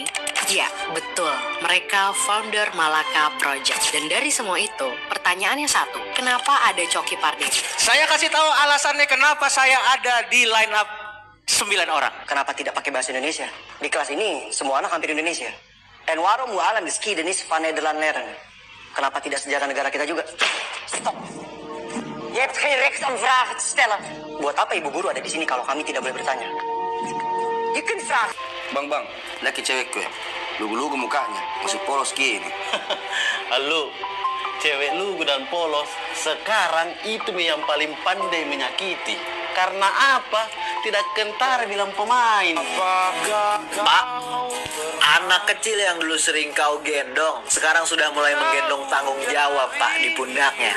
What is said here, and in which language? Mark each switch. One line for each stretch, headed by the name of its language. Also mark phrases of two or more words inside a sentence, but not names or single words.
Indonesian: Ya, betul. Mereka founder Malaka Project. Dan dari semua itu, pertanyaannya satu. Kenapa ada Coki Pardede? Saya kasih tahu alasannya kenapa saya ada di
English: line up
Indonesian: 9 orang. Kenapa tidak pakai bahasa Indonesia? Di kelas ini semua anak hampir Indonesia.
Dutch: En waarom we allen de geschiedenis van Nederland leren?
Indonesian: Kenapa tidak sejarah negara kita juga?
Dutch: Stop. Je hebt geen recht om vragen te stellen.
Indonesian: Buat apa ibu guru ada di sini kalau kami tidak boleh bertanya?
Dutch: Je kunt vragen.
Indonesian: Bang, laki cewek gue, lugu-lugu mukanya, masih polos gini. Halo, cewek lugu dan polos sekarang itu yang paling pandai menyakiti. Karena apa? Tidak kentara bilang pemain. Pak, anak kecil yang dulu sering kau gendong sekarang sudah mulai menggendong tanggung jawab, Pak, di pundaknya.